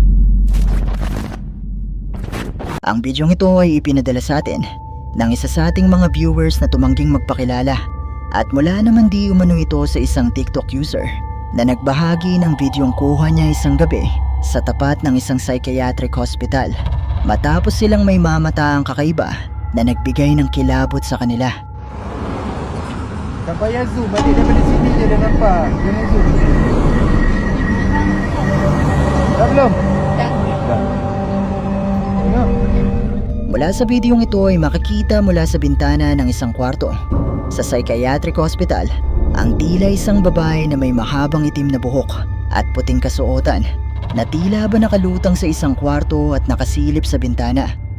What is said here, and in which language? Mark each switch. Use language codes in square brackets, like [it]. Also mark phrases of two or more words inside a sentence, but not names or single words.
[tl] Ang bidyong ito ay ipinadala sa atin ng isa sa ating mga viewers na tumangging magpakilala at mula naman di umano ito sa isang TikTok user na nagbahagi ng bidyong kuha niya isang gabi sa tapat ng isang [en] psychiatric hospital [tl] matapos silang may mamataang kakaiba na nagbigay ng kilabot sa kanila. [ms] Sampai yang zoom, balik daripada sini je dah nampak. Jangan zoom. Dah belum? Dah. Tengok. [tl] Mula sa bidyong ito ay makikita mula sa bintana ng isang kwarto sa [en] psychiatric hospital [tl] ang tila isang babae na may mahabang itim na buhok at puting kasuotan na tila ba nakalutang sa isang kwarto at nakasilip sa bintana.